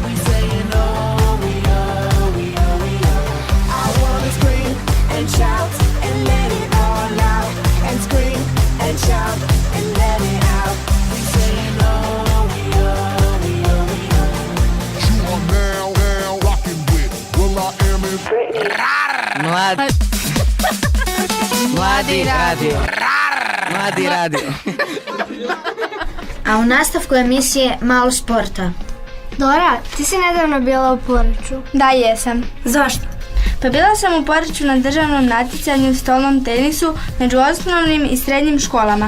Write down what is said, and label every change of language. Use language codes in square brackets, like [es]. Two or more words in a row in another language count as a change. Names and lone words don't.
[en] We saying oh, we oh, we oh, we oh. I wanna scream and shout and let it all out. And scream and shout and let it out. We saying oh, we oh, we oh, we oh. You are now rocking with will.i.am and [hr] Mladi radio. Mladi radio. A u nastavku emisije malo sporta. Dora, ti si nedavno bila u Poreču. Da, jesam. Zašto? Pa bila sam u Poreču na državnom natjecanju u stolnom tenisu među osnovnim i srednjim školama.